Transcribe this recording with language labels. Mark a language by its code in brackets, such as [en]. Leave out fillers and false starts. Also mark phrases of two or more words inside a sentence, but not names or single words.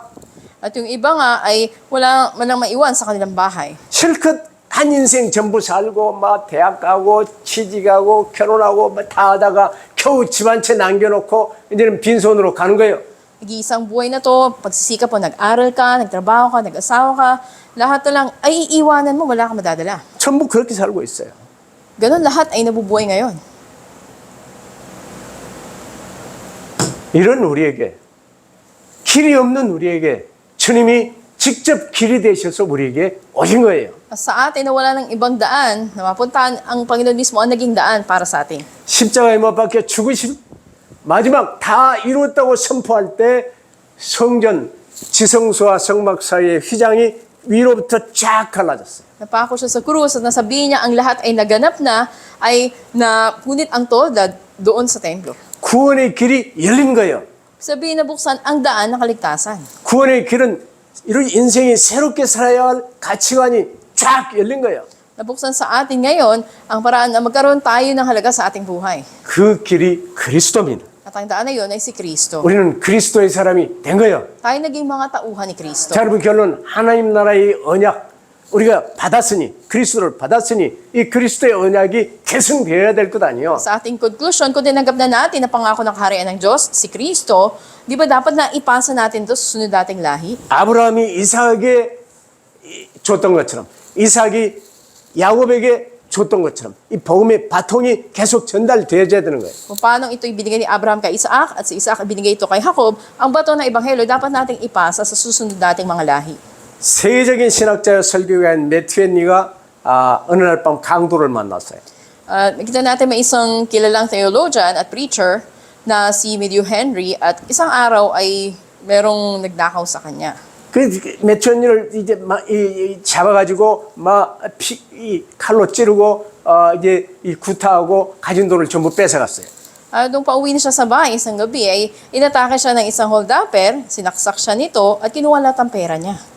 [tl] At yung iba nga ay wala manang maiwan sa kanilang bahay. [ko] 실컷 한 인생 전부 살고 막 대학 가고 취직하고 결혼하고 다 하다가 겨우 집 한 채 남겨놓고 이제는 빈손으로 가는 거예요. [tl] Nag-iisang buhay na to, pagsisikap mo, nag-aral ka, nagtrabaho ka, nag-asawa ka, lahat na lang ay iiwanan mo, wala kang madadala. [ko] 전부 그렇게 살고 있어요. [tl] Ganon lahat ay nabubuhay ngayon. [ko] 이런 우리에게 길이 없는 우리에게 주님이 직접 길이 되셔서 우리에게 오신 거예요. [tl] Sa atin na wala ng ibang daan na mapuntahan, ang Panginoon mismo ang naging daan para sa atin. [ko] 십자가에 못 박혀 죽으신 마지막 다 이루었다고 선포할 때 성전 지성소와 성막 사이의 휘장이 위로부터 쫙 갈라졌어요. [tl] Napako siya sa krus at nasabihin niya ang lahat ay naganap na, ay napunit ang tolda doon sa templo. [ko] 구원의 길이 열린 거예요. [tl] Sabihin na buksan ang daan ng kaligtasan. [ko] 구원의 길은 이런 인생이 새롭게 살아야 할 가치관이 쫙 열린 거예요. [tl] Nabuksan sa atin ngayon ang paraan na magkaroon tayo ng halaga sa ating buhay. [ko] 그 길이 그리스도입니다. [tl] At ang daan na yun ay si Kristo. [ko] 우리는 그리스도의 사람이 된 거예요. [tl] Tayo naging mga tauhan ni Kristo. [ko] 자, 여러분 결론 하나님 나라의 언약 우리가 받았으니 그리스도를 받았으니 이 그리스도의 언약이 계승되어야 될 것 아니에요. [tl] Sa ating conclusion, kung tinanggap na natin ang pangako ng kaharian ng Diyos, si Kristo, di ba dapat na ipasa natin ito sa sunod dating lahi? [ko] 아브라함이 이삭에게 줬던 것처럼 이삭이 야곱에게 줬던 것처럼 이 복음의 바통이 계속 전달되어야 되는 거예요. [tl] Kung paano ito ibinigay ni Abraham kay Isaac at si Isaac ibinigay ito kay Jacob, ang bato ng Ebanghelyo dapat nating ipasa sa susunod dating mga lahi. [ko] 세계적인 신학자와 설교가인 매튜 헨리가 어느 날 밤 강도를 만났어요. [tl] Nakita natin may isang kilalang theologian at preacher na si Matthew Henry at isang araw ay merong nagnakaw sa kanya. [ko] 그 매튜 헨리를 이제 잡아가지고 칼로 찌르고 이제 구타하고 가진 돈을 전부 뺏어갔어요. [tl] Nung pauwi na siya sa bahay isang gabi ay inatake siya ng isang holdapper, sinaksak siya nito at kinuha lahat ang pera niya.